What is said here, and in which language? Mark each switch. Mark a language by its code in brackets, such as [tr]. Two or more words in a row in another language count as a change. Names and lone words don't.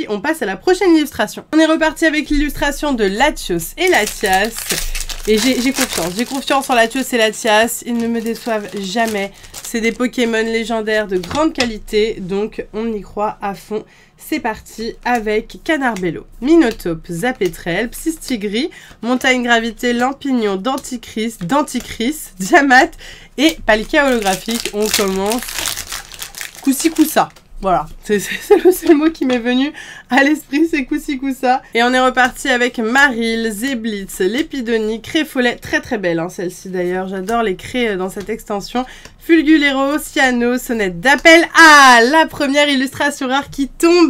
[fr] On passe à la prochaine illustration. On est reparti avec l'illustration de Latios et Latias. Et j'ai confiance en Latios et Latias, ils ne me déçoivent jamais. C'est des Pokémon légendaires de grande qualité, donc on y croit à fond. C'est parti avec Canarbello, Minotape, Zapetrel, Psystigris, Montagne Gravité, Lampignon, Denticris, Diamat et Palkia holographique. On commence Coussi-Coussa. Voilà, c'est le seul mot qui m'est venu à l'esprit, c'est Coussi-Coussa. Et on est reparti avec Maril, Zeblitz, Lépidonie, Créfolet, très belle hein, celle-ci d'ailleurs, j'adore les craies dans cette extension. Fulgulero, Cyano, Sonnette d'appel. Ah, la première illustration rare qui tombe.